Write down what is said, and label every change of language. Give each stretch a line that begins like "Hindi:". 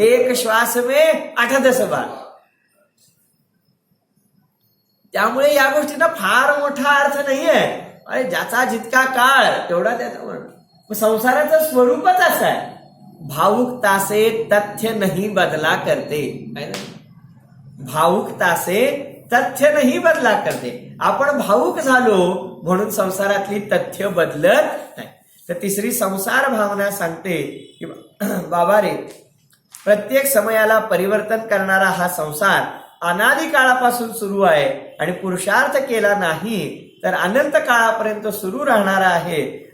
Hindi: एक श्वास में 8-10 बार.
Marathi: त्यामुळे या गोष्टींना फार मोठा अर्थ नाहीये. अरे ज्याचा जितका काळ तेवढा त्याचा. संसाराचं स्वरूपच असं आहे,
Hindi: भावुकता से तथ्य नहीं बदला करते. भावुकता से तथ्य नहीं बदला करते.
Marathi: आपण भावुक झालो म्हणून संसारातली तथ्य बदलत नाही. तर तिसरी संसार भावना सांगते की बाबा रे, प्रत्येक समयाला परिवर्तन करणारा हा संसार अनादी काळापासून सुरू आहे आणि पुरुषार्थ केला नाही तर अनंत काळापर्यंत सुरू राहणारा आहे.